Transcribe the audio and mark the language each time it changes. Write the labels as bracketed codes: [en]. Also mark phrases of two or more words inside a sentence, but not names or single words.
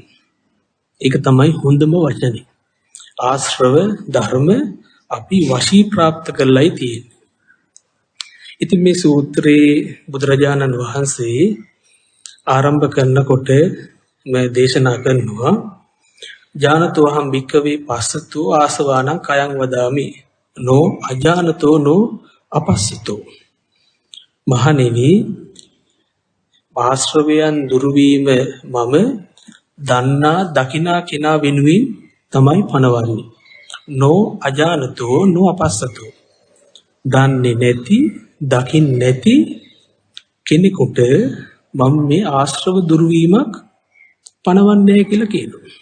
[si] ඒක තමයි හොඳම වචනේ. ආශ්‍රව ධර්ම අපි වශී ප්‍රාප්ත කරලායි තියෙන්නේ. ඉතින් මේ සූත්‍රයේ බුදුරජාණන් වහන්සේ ආරම්භ කරනකොට මේ දේශනා කරනවා [pi] ජානතෝ අහං භික්ඛවේ පස්සතෝ ආසවානං කයං වදාමි නෝ අජානතෝ නෝ අපස්සතෝ. [si] මහණෙනි, ආශ්‍රවයන් දුරු වීම මම දන්නා දකිනා කෙනා වෙනුවෙන් තමයි පනවන්නේ. [pi] නෝ අජානතෝ නෝ අපස්සතෝ. [si] දන්නේ නැති, දකින්නේ නැති කෙනෙකුට මම මේ ආශ්‍රව දුරු වීමක් පනවන්නේ කියලා කියනවා.